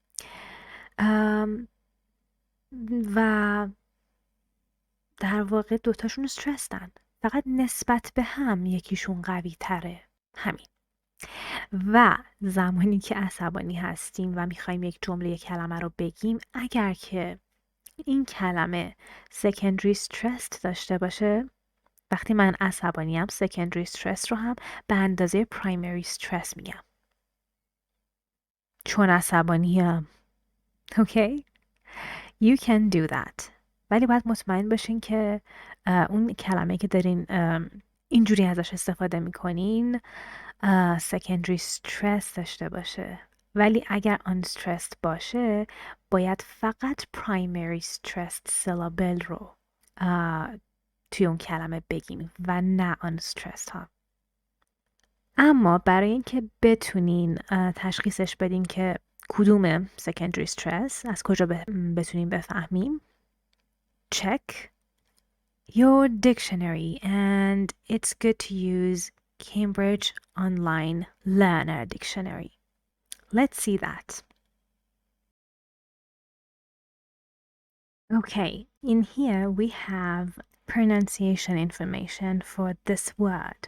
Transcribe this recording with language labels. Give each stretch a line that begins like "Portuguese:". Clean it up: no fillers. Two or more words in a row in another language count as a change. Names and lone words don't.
Persian: و در واقع دوتاشون استرسن فقط نسبت به هم یکیشون قوی تره همین و زمانی که عصبانی هستیم و میخوایم یک جمله یک کلمه رو بگیم اگر که این کلمه
English: secondary stress
Persian: داشته باشه وقتی من عصبانیم
English: secondary stress
Persian: رو هم به اندازه
English: primary stress
Persian: میگم چون عصبانیم
English: okay you can do that
Persian: ولی باید مطمئن باشین که اون کلمه که دارین اینجوری ازش استفاده میکنین
English: secondary stress
Persian: داشته باشه ولی اگر unstressed باشه باید فقط
English: primary stressed syllable
Persian: رو توی اون کلمه بگیم و نه unstressed ها اما برای اینکه بتونین تشخیصش بدین که کدوم
English: secondary stress
Persian: از کجا بتونیم بفهمیم
English: check your dictionary and it's good to use Cambridge Online Learner Dictionary. Let's see that. Okay, in here we have pronunciation information for this word.